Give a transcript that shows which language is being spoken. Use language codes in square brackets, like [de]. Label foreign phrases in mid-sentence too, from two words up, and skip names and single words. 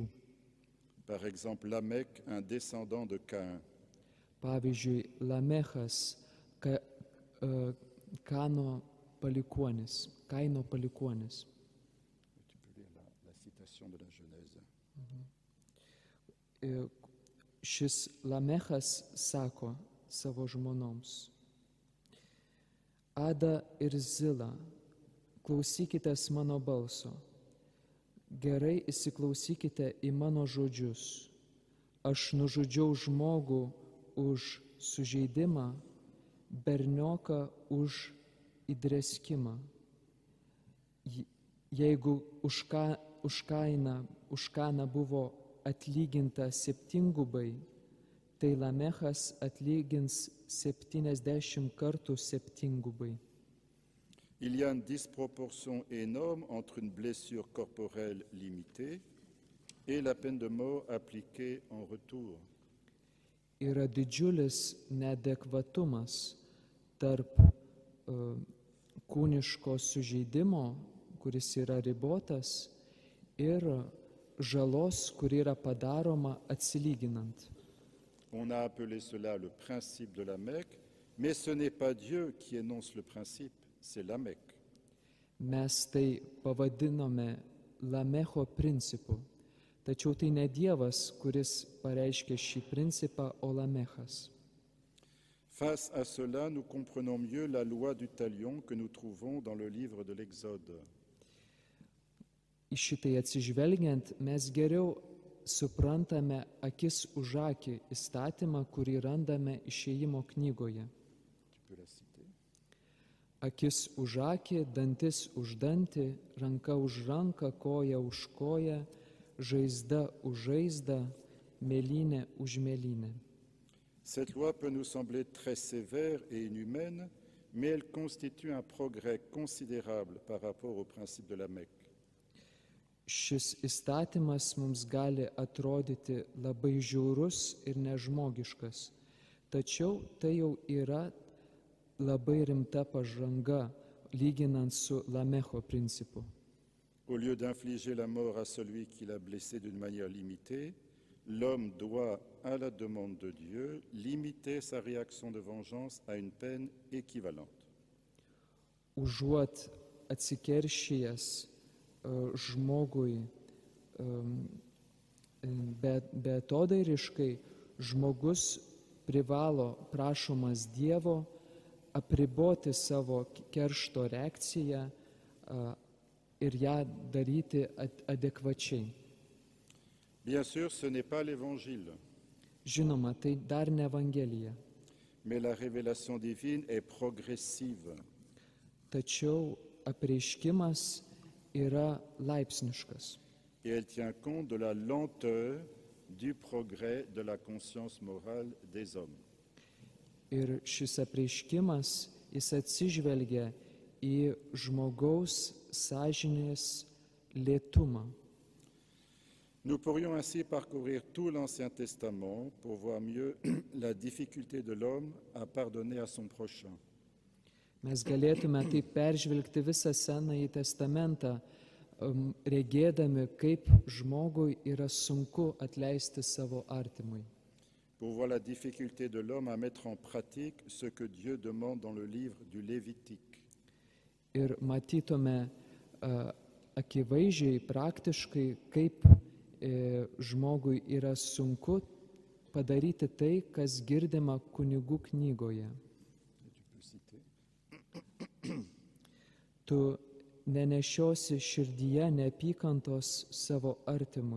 [fr] Par exemple, Lamech, un descendant de Caïn. [lt] Pavyzdžiui, Lamechas, Kaino palikuonis. [fr] Tu peux lire la citation de la Genèse. [lt] Šis Lamechas sako savo žmonoms: Ada ir Zila, klausykitės mano balso. Gerai įsiklausykite į mano žodžius. Aš nužudžiau žmogų už sužeidimą, bernioką už įdreskimą. Jeigu už kainą buvo atlyginta 7 gubai, tai Lamechas atlygins 70 kartų 7 gubai. [fr] Il y a une disproportion énorme entre une blessure corporelle limitée et la peine de mort appliquée en retour. [lt] Yra didžiulis neadekvatumas tarp kūniško sužeidimo, kuris yra ribotas, ir žalos, kuri yra padaroma atsilyginant. [fr] On a appelé cela le principe de Lamech, mais ce n'est pas Dieu qui énonce le principe, c'est Lamech. [lt] Mes tai pavadinome Lamecho principu, tačiau tai ne Dievas, kuris pareiškia šį principą, o Lamechas. [fr] Face à cela, nous comprenons mieux la loi du talion que nous trouvons dans le livre de l'Exode. [lt] Į šitai atsižvelgiant, mes geriau suprantame akis už akį įstatymą, kurį randame Išėjimo knygoje. [fr] Tu peux la citer. [lt] Akis už akį, dantis už dantį, ranka už ranką, koja už koją, žaizda už žaizdą, mėlynė už mėlynę. [fr] Cette loi peut nous sembler très sévère et inhumaine, mais elle constitue un progrès considérable par rapport au principe de Lamech. [lt] Šis įstatymas mums gali atrodyti labai žiaurus ir nežmogiškas, tačiau tai jau yra labai rimta pažanga, lyginant su Lamecho principu. [fr] Au lieu d'infliger la mort à celui qui l'a blessé d'une manière limitée, l'homme doit, à la demande de Dieu, limiter sa réaction de vengeance à une peine équivalente. [lt] Užuot atsikeršijęs žmogui beatodairiškai, žmogus privalo, prašomas Dievo, apriboti savo keršto reakciją ir ją daryti adekvačiai. [fr] Bien sûr, ce n'est pas l'Évangile, [lt] Žinoma, tai dar ne Evangelija, [fr] mais la révélation divine est progressive. [lt] tačiau apreiškimas yra laipsniškas. [fr] Et elle tient compte de la lenteur du progrès de la conscience morale des hommes. [lt] Ir šis apreiškimas, jis atsižvelgia į žmogaus sąžinės lėtumą. [fr] Nous pourrions ainsi parcourir tout l'Ancien Testament pour voir mieux la difficulté de l'homme à pardonner à son prochain. [lt] Mes galėtume taip peržvelgti visą Senąjį testamentą, regėdami, kaip žmogui yra sunku atleisti savo artimui. [fr] Pour voir la difficulté de l'homme à mettre en pratique ce que Dieu demande dans le livre du Lévitique. [lt] Ir matytume akivaizdžiai, praktiškai, kaip žmogui yra sunku padaryti tai, kas girdima kunigų knygoje. Tu nenešiosi širdyje neapykantos savo artimui.